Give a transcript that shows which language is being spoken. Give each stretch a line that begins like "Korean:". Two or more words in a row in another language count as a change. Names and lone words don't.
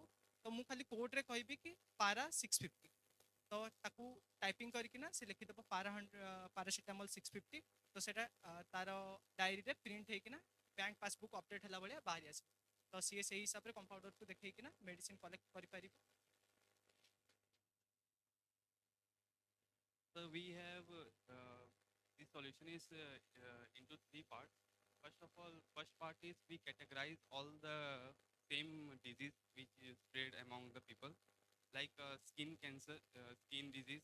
Odia: ତ ମୁଁ ଖାଲି କୋଡ଼୍ରେ କହିବି କି ପାରା 650, ତ ତାକୁ ଟାଇପିଂ କରିକିନା ସେ ଲେଖିଦେବ ପାରାସିଟାମଲ୍ 650। ତ ସେଇଟା ତାର ଡାଏରୀରେ ପ୍ରିଣ୍ଟ ହେଇକିନା
English: bank passbook
Odia: ଅପଡେଟ୍ ହେଲା ଭଳିଆ ବାହାରି ଆସିବ। ତ ସିଏ ସେଇ ହିସାବରେ କମ୍ପାଉଣ୍ଡରକୁ ଦେଖେଇକିନା
English: medicine collect
Odia: କରିପାରିବ।
English: So we have the solution is into three parts. First of all, first part is we categorize all the same disease which is spread among the people, like skin cancer, skin disease.